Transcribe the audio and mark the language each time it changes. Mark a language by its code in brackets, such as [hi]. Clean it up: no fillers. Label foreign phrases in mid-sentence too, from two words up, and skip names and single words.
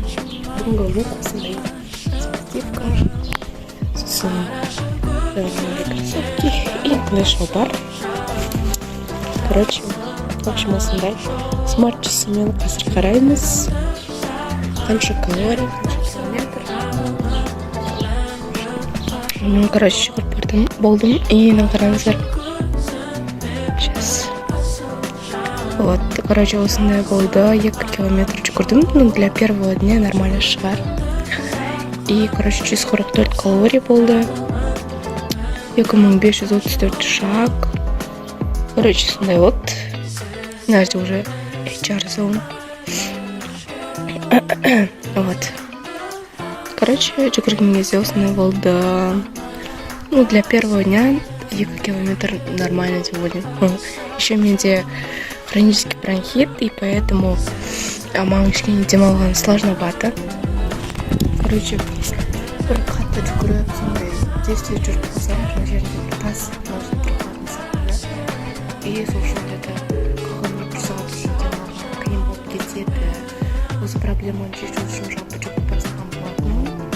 [kk] Бүгінгі лук осындай спортивка, сосын [ru] кроссовки и [kk] мындай шалбар. [ru] Короче, в общем, [kk] осындай смарт часымен қазір қараймыз. Қанша калорий, қанша километр. Короче, жүгіріп болдым. И қараңыздар. Сейчас. Вот, короче, осындай болды, 2 километр жүгірдім, [ru] ну, для первого дня нормально шығар. И, короче, [kk] 144 калорий болды, 2534 шаг. Короче, сондай вот. Мына жерде уже [en] HR zone. [kk] Вот. Короче, жүгірген кезде осындай болды. [ru] Ну, для первого дня [kk] 2 километр нормально деп ойлаймын. Еще менде [ru] хронический бронхит, и поэтому [kk] маған кішкене демалған сложновато. Короче, бір қатты жүгіріп, сондай тез жүріп қалсам, жаңа жерде тас можно тұрып қалған сақында. [ru] И и совершенно это [kk] қиын болып кетеді. Осы проблеманы шешу үшін жалпы жүгіріп бара болатын.